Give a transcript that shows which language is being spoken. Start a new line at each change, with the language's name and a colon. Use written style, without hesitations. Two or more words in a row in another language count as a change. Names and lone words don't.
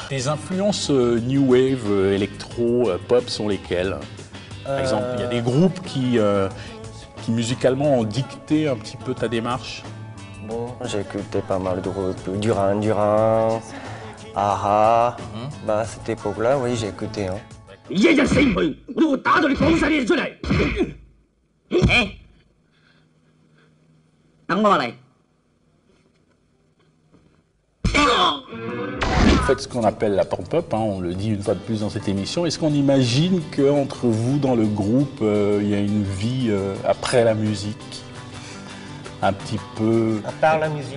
French: Tes influences
English: new wave,
French: électro, pop sont lesquelles? Par exemple, il y a des groupes qui musicalement ont dicté un petit peu ta démarche. Bon, j'ai écouté pas mal de groupes, Duran, Aha, bah à cette époque-là, oui, j'ai écouté. Hein.
Cantonese: 一日死唔去，我都會打到你講晒啲嘢出嚟。等我嚟。
French: Vous faites ce qu'on appelle la
English: porn pop,
French: hein, on le dit une fois de plus dans cette émission. Est-ce qu'on imagine qu'entre vous, dans le groupe, il y a une vie après la musique? Un petit peu... À part la musique,